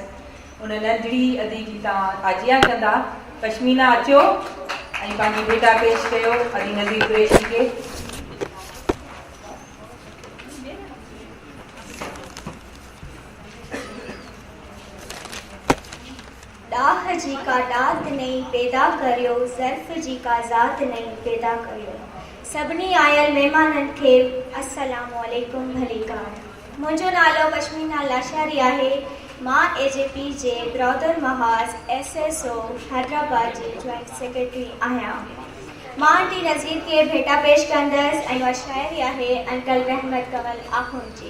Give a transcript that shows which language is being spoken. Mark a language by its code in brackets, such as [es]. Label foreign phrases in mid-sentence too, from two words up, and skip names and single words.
[sd] उन नंढड़ी अदी जी तव्हां आजिया कंदा। पश्मीना अचो ऐं पंहिंजी भेटा पेश कयो अदी नज़ीर कुरैशी खे। डाह जी का दात नहीं पैदा करियो, ज़र्फ़ जी का ज़ात नहीं पैदा करियो। सभिनी आयल महिमाननि खे [ar] السلام عليكم, [sd] भली कार। मुंहिंजो नालो पश्मीना लाशारी आहे। मां AJP जे ब्रदर महाज़ SSO हैदराबाद जी [en] joint secretary [sd] आहियां। मां आंटी नज़ीर खे भेटा पेश कंदसि ऐं उहा शाइरी आहे अंकल रहमत कंवल आख़ुन जी।